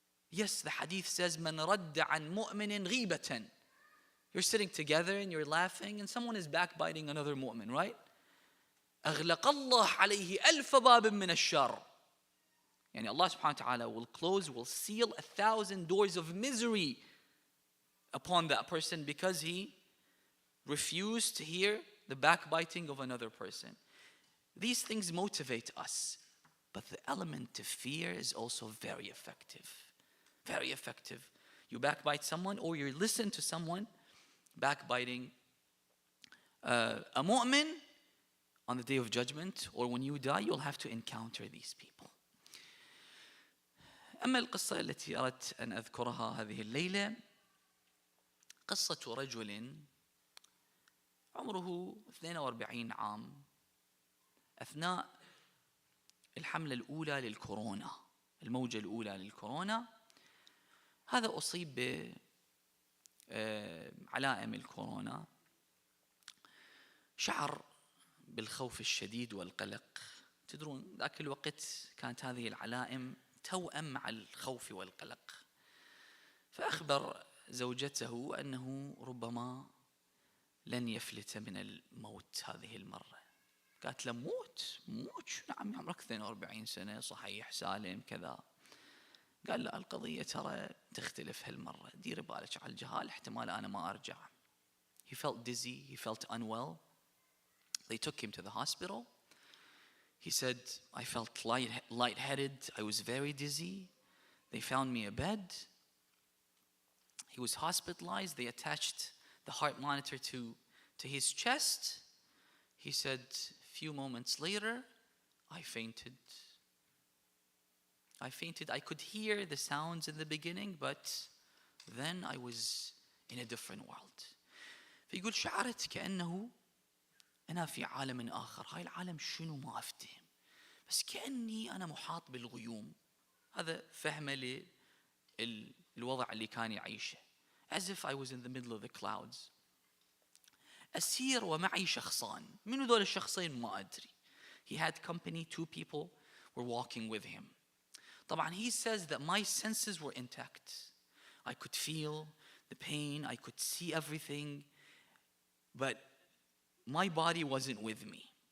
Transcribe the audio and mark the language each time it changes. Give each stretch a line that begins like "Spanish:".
English: Yes, the hadith says,
Arabic: مَنْ رَدَّ عَنْ مُؤْمِنٍ غِيبَةً.
English: You're sitting together and you're laughing and someone is backbiting another mu'min, right?
Arabic: أَغْلَقَ اللَّهُ عَلَيْهِ أَلْفَ بَابٍ مِّنَ الشَّرِّ.
English: Yani Allah subhanahu wa ta'ala will seal 1,000 doors of misery upon that person because he refused to hear the backbiting of another person. These things motivate us, but the element of fear is also very effective. Very effective. You backbite someone or you listen to someone backbiting a mu'min on the day of judgment, or when you die, you'll have to encounter these people.
Arabic: أما القصة التي أردت أن أذكرها هذه الليلة قصة رجل عمره 42 عام أثناء الحملة الأولى للكورونا، الموجة الأولى للكورونا. هذا أصيب بعلائم الكورونا، شعر بالخوف الشديد والقلق. تدرون ذاك الوقت كانت هذه العلائم توأم مع الخوف والقلق. فأخبر زوجته أنه ربما لن يفلت من الموت هذه المرة. قالت له موت؟ نعم عمرك 42 سنة صحيح سالم كذا. قال لا، القضية ترى تختلف هالمرة، دير بالك على الجهال، احتمال أنا ما أرجع.
English: He felt dizzy, he felt unwell. They took him to the hospital. He said, I felt lightheaded, I was very dizzy. They found me a bed. He was hospitalized. They attached the heart monitor to his chest. He said, a few moments later, I fainted. I could hear the sounds in the beginning, but then I was in a different world.
Arabic: فيقول شعرت كأنه أنا في عالم آخر. هاي العالم شنو ما أفتهم، بس كأني أنا محاط بالغيوم. هذا فهمه للوضع اللي كان يعيشه.
English: As if I was in the middle of the clouds.
Arabic: أسير ومعي شخصان. منو دول الشخصين ما أدري.
English: He had company, 2 people were walking with him.
Arabic: طبعا
English: he says that my senses were intact. I could feel the pain, I could see everything, but my body wasn't with me.